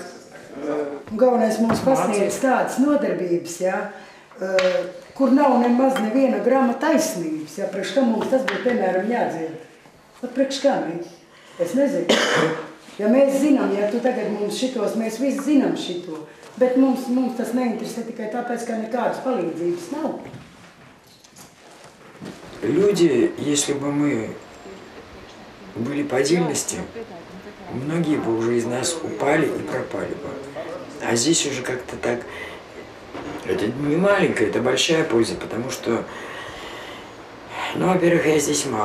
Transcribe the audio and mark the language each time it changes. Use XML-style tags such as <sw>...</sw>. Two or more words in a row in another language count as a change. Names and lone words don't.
<lv>Galvenais mums pasniedz tādas nodarbības, ja, kur nav nemaz neviena grama taisnības, ja, priekš kā mums tas būtu, piemēram, jādzird. Pat priekš kā mēs? Es nezinu. Ja mēs zinām, ja tu tagad mums šitos, mēs visi zinām šito, bet mums tas neinteresē tikai tāpēc, ka nekādas palīdzības nav.</lv> <ru>Люди, если бы мы были по отдельности, многие бы уже из нас упали и пропали бы. А здесь уже как-то так... Это не маленькая, это большая польза, потому что, ну, во-первых, я здесь мало.</ru>